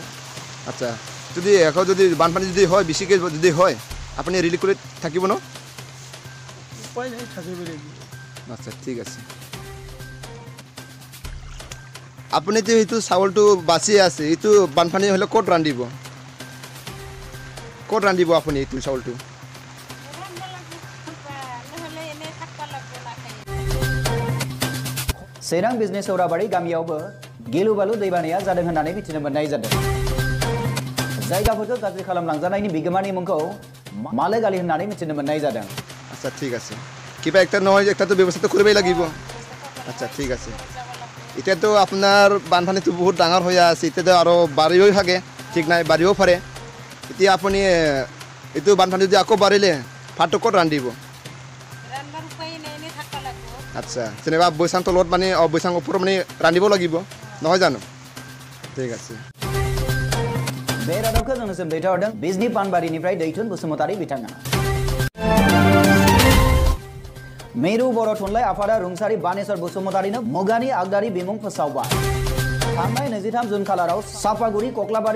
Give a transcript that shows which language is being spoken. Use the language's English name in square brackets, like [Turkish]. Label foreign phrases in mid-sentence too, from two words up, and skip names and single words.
[Assamese] আচ্ছা যদি আকৌ যদি বানপানী যদি হয় বেছিকৈ যদি হয় আপুনি ৰিলিফ কৰি থাকিব ন উপায় নাই থাকিব লাগিব আচ্ছা ঠিক আছে আপুনি তো এইটো চাউলটো বাচি আছে এইটো বানপানী হ'লে ক'ত ৰান্ধিব ক'ত ৰান্ধিব আপুনি এইটো চাউলটো [Bodo] चिरां बिजनि सौराबारि गामियावबो गिलु बालु दैबानाया जादों होननानै मिथिनो मोननाय जादों जायगाफोरखौ गाज्रि खालामलांजानायनि बिगोमानि मुंखौ माले गाली होननानै मिथिनो मोननाय जादों [Assamese] আচ্ছা ঠিক আছে কিবা একটা নহয় একটা তো ব্যৱস্থা কৰিবই লাগিব আচ্ছা ঠিক আছে এতিয়াতো আপোনাৰ বানপানীটো বহুত ডাঙৰ হৈ আছে এতিয়াতো আৰু বাঢ়িও থাকে ঠিক নাই বাঢ়িও পাৰে এতিয়া আপুনি এইটো বানপানী যদি আকৌ বাঢ়িলে ভাতটো ক'ত ৰান্ধিব আচ্ছা যেনিবা বৈচাং তলত মানে বৈচাং ওপৰত মানে ৰান্ধিব লাগিব নহয় জানো ঠিক আছে [Bodo] बे रादाबखौ जोंनिसिम दैथायहरदों बिजनि पानबारिनिफ्राय दैथुन बसुमतारि बिथाङा मेरु बर' थुनलाइ आफादा रुंसारि बानेश्वर बसुमतारिनो मुगानि आगदारि बिमुं फोसावबाय थांनाय 23 जुन खालाराव सापागुरि कक्लाबारि